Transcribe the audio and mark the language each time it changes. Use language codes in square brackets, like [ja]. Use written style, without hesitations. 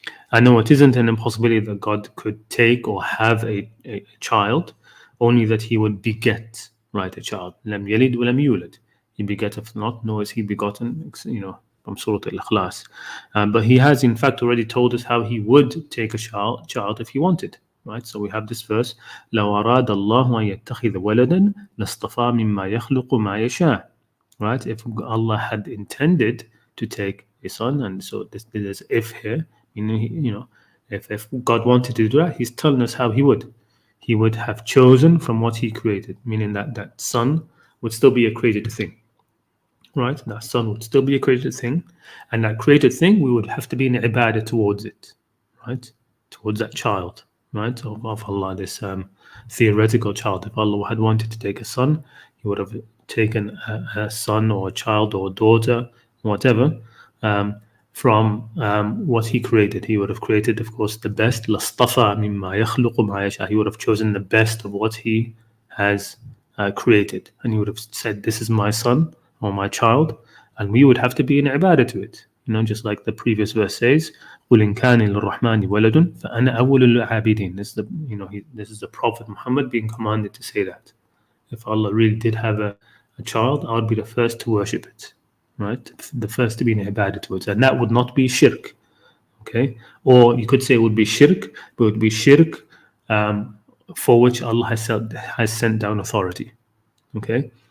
[en] I know it isn't an impossibility that God could take or have a child, only that He would beget, right, a child. [ar] Lam yalid wa lam yulad. [en] He begetteth not, nor is He begotten, from Surah Al-Ikhlas. But He has, in fact, already told us how He would take a child if He wanted, right? So we have this verse, [ar] لو أراد الله أن يتخذ ولدا لاصطفى مما يخلق ما يشاء. [en] Right? If Allah had intended to take a son, and so there's if here, if God wanted to do that, He's telling us how He would. He would have chosen from what He created, meaning that that son would still be a created thing, right? That son would still be a created thing, and that created thing, we would have to be in ibadah towards it, right? Towards that child, right? Of Allah, this theoretical child. If Allah had wanted to take a son, He would have taken a son or a child or a daughter, whatever, from what He created. He would have created, of course, the best. [ar] لَاصْطَفَى مِمَّا يَخْلُقُ مَا يَشَاءُ. [en] He would have chosen the best of what He has created, and He would have said, "This is my son or my child," and we would have to be in ibadah to it. Just like the previous verse says, [ar] قُلْ إِنْ كَانَ لِلرَّحْمَنِ وَلَدٌ فَأَنَا أَوَّلُ الْعَابِدِينَ. [en] This is the Prophet Muhammad being commanded to say that. If Allah really did have a child, I would be the first to worship it, right? The first to be in ibadah to it, and that would not be shirk, okay? Or you could say it would be shirk, but it would be shirk for which Allah has sent down authority, okay?